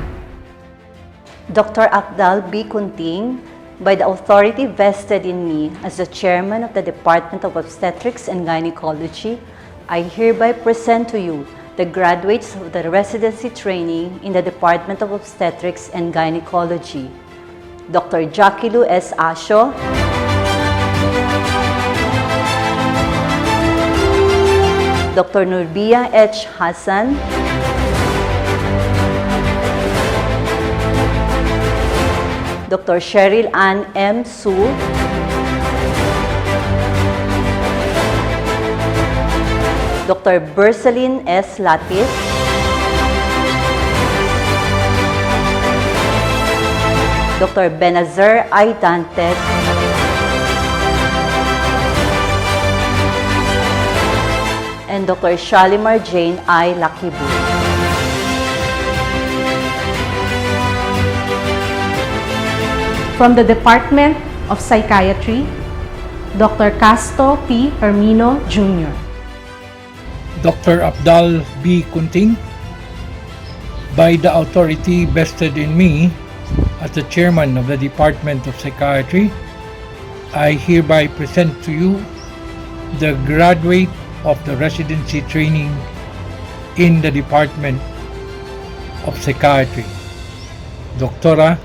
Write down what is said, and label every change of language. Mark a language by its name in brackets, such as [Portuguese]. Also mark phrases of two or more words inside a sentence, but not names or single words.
[English] Dr. Afdal B. Kunting, by the authority vested in me as the Chairman of the Department of Obstetrics and Gynecology, I hereby present to you the graduates of the residency training in the Department of Obstetrics and Gynecology, Dr. Jackielou S. Asho, Dr. Nurbiya H. Hassan, Dr. Sherryl Anne M. Su, Dr. Bersalyn S. Latif, Dr. Benazer I. Dante, and Dr. Shalimar Jane I. Lakibu. From the Department of Psychiatry, Dr. Casto P. Hermino Jr. Dr. Afdal B. Kunting, by the authority vested in me as the Chairman of the Department of Psychiatry, I hereby present to you the graduate of the residency training in the Department of Psychiatry, Dr.